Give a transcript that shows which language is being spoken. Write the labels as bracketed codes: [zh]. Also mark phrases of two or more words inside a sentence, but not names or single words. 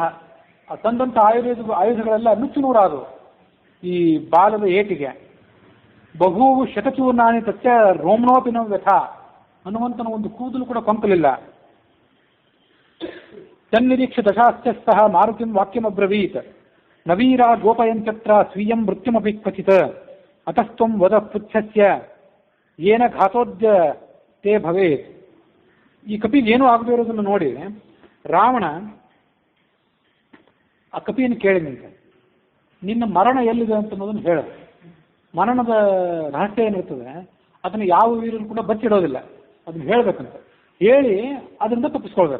[kn] ತಂದಂಥ ಆಯುಧಗಳೆಲ್ಲ ನುಚ್ಚು ನೂರಾದವು ಈ ಬಾಲದ ಏಟಿಗೆ. [sa] ಬಹುವು ಶತಚೂರ್ಣಾನಿ ತಚ್ಚ ರೋಮ್ನೋಪಿನ ವ್ಯಥ. [kn] ಹನುಮಂತನ ಒಂದು ಕೂದಲು ಕೂಡ ಕೊಂಕಲಿಲ್ಲ. [sa] ತನ್ನಿರೀಕ್ಷ ದಶಾಸ್ಯಸ್ತಃ ಮಾರುತಿಂ ವಾಕ್ಯಮಬ್ರವೀತ್ ನವೀರ ಗೋಪಯಂಚತ್ರ ಸ್ವೀಯಂ ಮೃತ್ಯುಮಪಿ ಕ್ವಚಿತ್ ಅತಸ್ತ್ವಂ ವದ ಪುಚ್ಛಸ್ಯ ಏನ ಘಾತೋದ್ಯ ತೇ ಭವೇತ್. [kn] ಈ ಕಪಿಗೆ ಏನೂ ಆಗದೇ ಇರೋದನ್ನು ನೋಡಿ ರಾವಣ ಆ ಕಪಿಯನ್ನು ಕೇಳಿದಂತೆ, ನಿನ್ನ ಮರಣ ಎಲ್ಲಿದೆ ಅಂತ ಅನ್ನೋದನ್ನು ಹೇಳು. ಮರಣದ ರಹಸ್ಯ ಏನಿರ್ತದೆ ಅದನ್ನು ಯಾವ ವೀರರು ಕೂಡ ಬಚ್ಚಿಡೋದಿಲ್ಲ, ಅದನ್ನು ಹೇಳಬೇಕಂತ ಹೇಳಿ ಅದರಿಂದ ತಪ್ಪಿಸ್ಕೊಳ್ಬೇಕು.